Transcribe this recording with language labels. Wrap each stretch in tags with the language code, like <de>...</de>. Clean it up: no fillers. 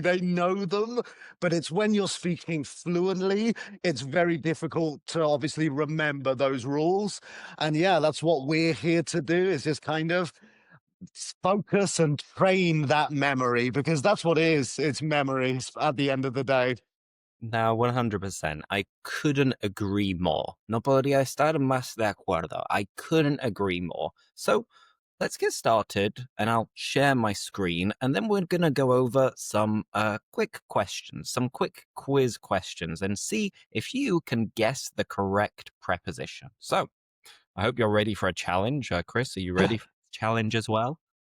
<en>They know them, but it's when you're speaking fluently, it's very difficult to obviously remember those rules. And yeah, that's what we're here to do is just kind of focus and train that memory because that's what it is. It's memories at the end of the day. Now, 100%. I couldn't agree more.</en> <es>No podría estar más de acuerdo.</es> <en>I couldn't agree more. So let's get started, and I'll share my screen, and then we're going to go over some quick questions, some quick quiz questions, and see if you can guess the correct preposition. So I hope you're ready for a challenge. Chris, are you ready for the challenge as well?</en>